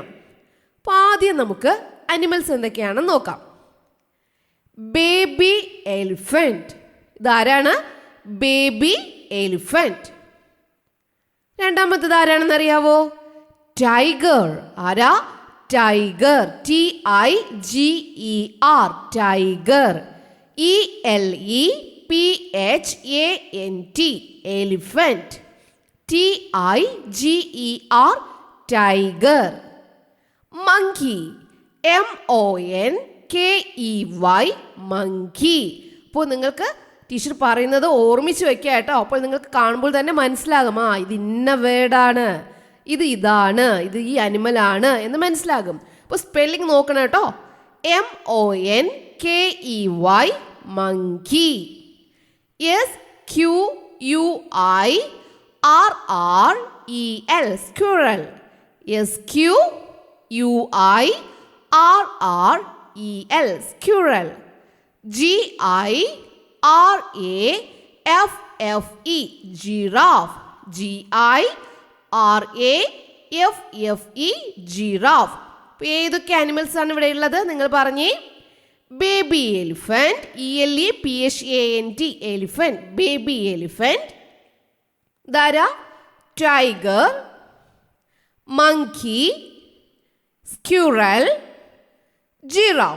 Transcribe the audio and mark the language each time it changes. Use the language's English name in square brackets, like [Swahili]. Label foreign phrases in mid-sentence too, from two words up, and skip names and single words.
[Malayalam] അപ്പോൾ ആദ്യം നമുക്ക് ആനിമൽസ് എന്തൊക്കെയാണെന്ന് നോക്കാം. [English] baby elephant, [Malayalam] ഇതാരാണ്? [English] baby elephant. [Malayalam] രണ്ടാമത്തേത് ആരാണെന്ന് അറിയാവോ? [English] ടൈഗർ. ആരാ? ടൈഗർ. TIGER, ടൈഗർ. ELEPHANT, elephant. TIGER, tiger. Monkey, MONKEY, monkey. [Malayalam] അപ്പോൾ നിങ്ങൾക്ക് ടീച്ചർ പറയുന്നത് ഓർമ്മിച്ച് വെക്കുക കേട്ടോ. അപ്പോൾ നിങ്ങൾക്ക് കാണുമ്പോൾ തന്നെ മനസ്സിലാകും, ഇത് ഇന്ന വേർഡാണ്, ഇതാണ്, ഇത് ഈ അനിമലാണ് എന്ന് മനസ്സിലാകും. അപ്പോൾ സ്പെല്ലിംഗ് നോക്കണം കേട്ടോ. [English] MONKEY, monkey. SQUIRREL, squirrel. SQUIRREL, squirrel. GIRAFFE, giraffe. GIRAFFE, giraffe. [Malayalam] അപ്പോൾ ഏതൊക്കെ ആനിമൽസ് ആണ് ഇവിടെ ഉള്ളത് നിങ്ങൾ പറഞ്ഞേ? [English] baby elephant, ELEPHANT, എലിഫന്റ്, baby elephant. ധാരാ tiger, monkey, squirrel, giraffe.